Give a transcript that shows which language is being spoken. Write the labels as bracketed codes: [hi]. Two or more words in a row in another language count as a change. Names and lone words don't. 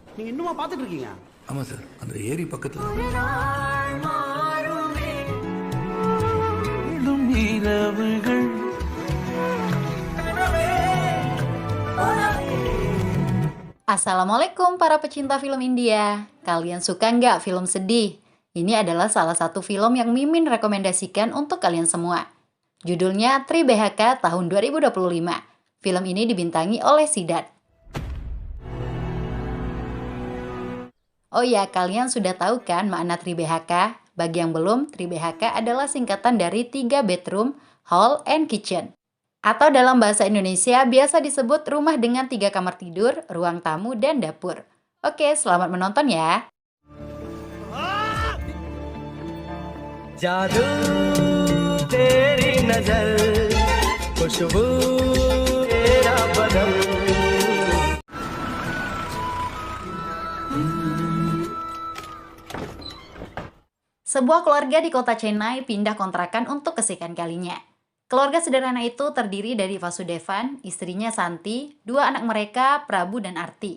[ta] இன்னுமா பார்த்துட்டு இருக்கீங்க? ஆமாம் சார், அந்த ஏரி பக்கத்தில். [id] Assalamualaikum para pecinta film India. Kalian suka nggak film sedih? Ini adalah salah satu film yang Mimin rekomendasikan untuk kalian semua. Judulnya Tri BHK tahun 2025. Film ini dibintangi oleh Sidat. Oh ya, kalian sudah tahu kan makna Tri BHK? Bagi yang belum, Tri BHK adalah singkatan dari 3 [en] bedroom, hall, and kitchen. [id] Atau dalam bahasa Indonesia biasa disebut rumah dengan 3 kamar tidur, ruang tamu, dan dapur. Oke, selamat menonton ya. [hi] जादू तेरी नजर खुशबू तेरा बदन. [id] Sebuah keluarga di kota Chennai pindah kontrakan untuk kesekian kalinya. Keluarga sederhana itu terdiri dari Vasudevan, istrinya Santi, 2 anak mereka, Prabu dan Arti.